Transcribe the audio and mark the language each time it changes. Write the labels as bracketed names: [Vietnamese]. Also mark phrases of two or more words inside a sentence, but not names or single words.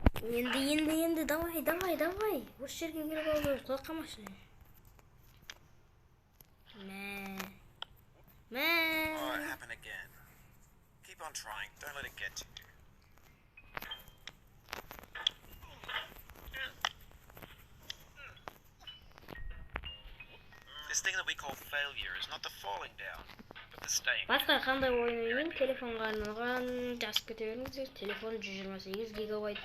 [Kazakh] Енді, давай. Осы жерге келіп алып құлақ қамашы. [English] Oh, it happened again. Keep on trying. Don't let it get to you. This thing that we call failure is not the falling down, but the staying. [Kazakh] Басқа қандай ойын ойнайын? Телефонға арналған жазып кете беріңіздер. Телефон 128 гигабайт.